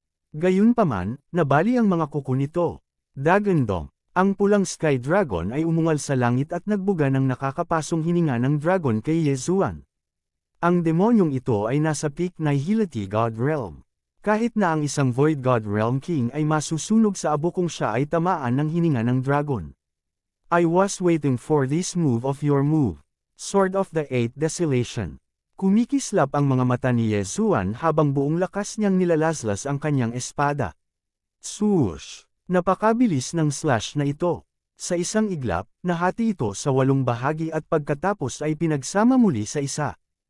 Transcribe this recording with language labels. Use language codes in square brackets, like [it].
[tl] Gayunpaman, nabali ang mga kuko nito. Dagandong, ang pulang Sky Dragon ay umungal sa langit at nagbuga ng nakakapasong hininga ng dragon kay Yezuan. Ang demonyong ito ay nasa peak na Hillity God Realm. Kahit na ang isang Void God Realm King ay masusunog sa abo kung siya ay tamaan ng hininga ng dragon. [en] I was waiting for this move of your move. Sword of the Eighth Desolation. [tl] Kumikislap ang mga mata ni Yezuan habang buong lakas niyang nilalaslas ang kanyang espada. Swoosh! Napakabilis ng slash na ito. Sa isang iglap, nahati ito sa 8 bahagi at pagkatapos ay pinagsama muli sa isa.